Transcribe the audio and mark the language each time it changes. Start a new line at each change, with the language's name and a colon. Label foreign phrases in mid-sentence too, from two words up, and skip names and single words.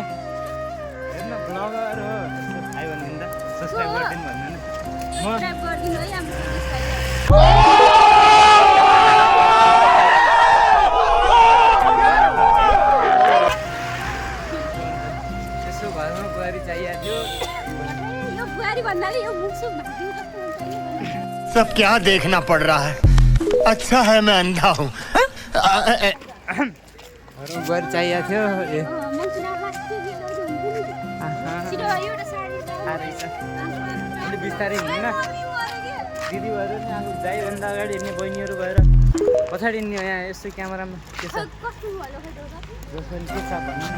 Nepali: हेर्नु ब्लगर हो, आयो भनिदिनु त, सब्सक्राइब गरिदिनु भन्नु यसो घरमा बुहारी चाहिएको थियो।
Hindi: सब क्या देखना पड़ रहा है? अच्छा है मैं अंधा हूँ।
Nepali: घरमा बुहारी चाहिएको थियो। बिस्तारै हिँड्नु न दिदीहरू नि, आफू जाइभन्दा अगाडि हिँड्ने बहिनीहरू भएर पछाडि हिँड्ने हो। यहाँ यसो क्यामेरामा के छ जसरी के छ भन्नु न।